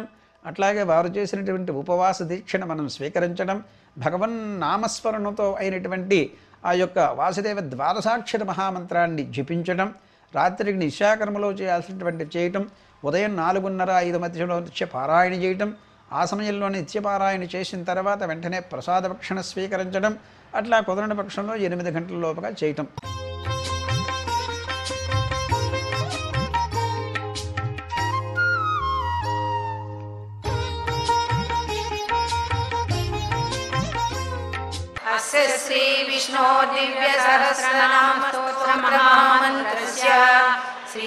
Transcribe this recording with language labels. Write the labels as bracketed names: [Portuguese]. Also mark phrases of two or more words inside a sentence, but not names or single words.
[Telugu] అట్లాగే వారు చేసినటువంటి ఉపవాస దీక్షను మనం స్వీకరించడం, భగవన్ నామస్మరణతో అయినటువంటి ఆ యొక్క వాసుదేవ ద్వాదశాక్షర మహామంత్రాన్ని జపించడం, రాత్రికి నిశాకర్మలో చేయాల్సినటువంటి చేయటం, ఉదయం 4:30-5 మధ్యలో నిత్య పారాయణ చేయటం, ఆ సమయంలో నిత్యపారాయణ చేసిన తర్వాత వెంటనే ప్రసాద భక్షణ స్వీకరించడం, అట్లా కుదరని పక్షంలో 8 గంటల లోపుగా చేయటం. [Sanskrit] अस्य श्री विष्णो दिव्य सहस्रनाम स्तोत्र महामन्त्रस्य श्री